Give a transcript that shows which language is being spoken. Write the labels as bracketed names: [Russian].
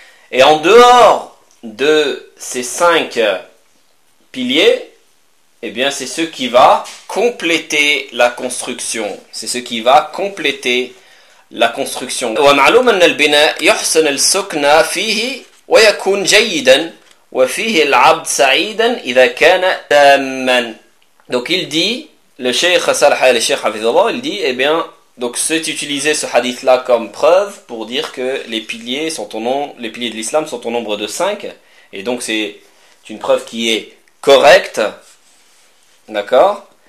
[French] Et en dehors de ces cinq piliers, eh bien, c'est ce qui va compléter la construction. C'est ce qui va compléter la construction. [Arabic] ومعلوم أن البناء يحسن السكن فيه ويكون جيدا وفيه العبد سعيدا إذا كان تاما. [French] Donc, il dit, le Cheikh Salah et le Cheikh Hafizullah, il dit, eh bien, donc c'est utiliser ce hadith-là comme preuve pour dire que les piliers de l'islam sont au nombre de 5. Et donc, c'est une preuve qui est correcte. D'accord?